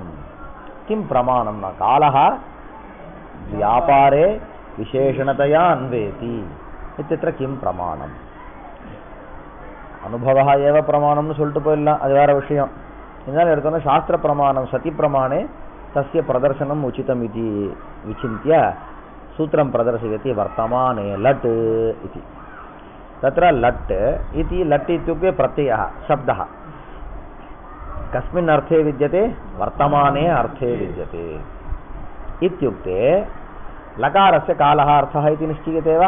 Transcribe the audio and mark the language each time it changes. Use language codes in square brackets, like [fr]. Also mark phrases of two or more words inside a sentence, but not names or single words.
[sa] किम् प्रमाणम् ना कालः व्यापारे विशेषणतया अन्वेति इत्यत्र किम् प्रमाणम्. अनुभव एव प्रमाणम् नु [ta] சொல்லிட்டு போயிடலாம், அது வேற விஷயம். இருந்தாலும் எடுத்தோன்னா [sa] शास्त्र प्रमाणं सति प्रमाणे तस्य प्रदर्शनम् उचितम् इति विचिन्त्य सूत्रं प्रदर्शयति वर्तमाने लट् इति. तत्र लट् इति लट् इत्युक्ते प्रत्ययः शब्दः कस्मिन् अर्थे विद्यते? वर्तमाने अर्थे विद्यते. इत्युक्ते लकारस्य कालः अर्थः इति निश्चीयते वा?